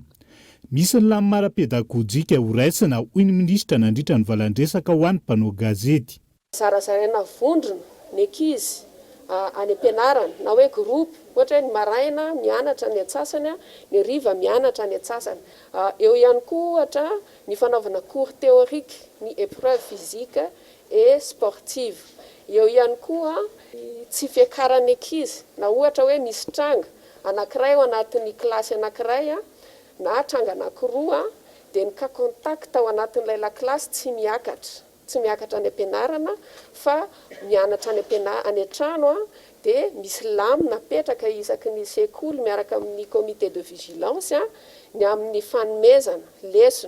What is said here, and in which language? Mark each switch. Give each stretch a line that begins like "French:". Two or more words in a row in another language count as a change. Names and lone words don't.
Malagasy: Misy ny lamy mara-pedagojika ho raisina hoy ny minisitra nandritra ny valandresaka ho an'ny mpanao gazety. Zarazaraina vondrona ny ankizy any ampianarana na hoe groupe, ohatra ny maraina mianatra ny atsasany, ny riva mianatra ny atsasany. Eo ihany koa ohatra ny fanaovana
French: cours théorique,
Malagasy: ny
French: épreuve physique et sportive.
Malagasy: Eo ihany koa tsy fiakaran'ny ankizy na ohatra hoe misy tranga anankiray ao anatin'ny klasy anankiray na tranga anankiroa dia ny
French: cas contact
Malagasy: ao anatin'ilay lakilasy tsy miakatra any ampianarana fa mianatra any an-trano dia misy lamy napetraka isaky ny sekoly miaraka amin'ny
French: comité de vigilance
Malagasy: ny amin'ny fanomezana lesona.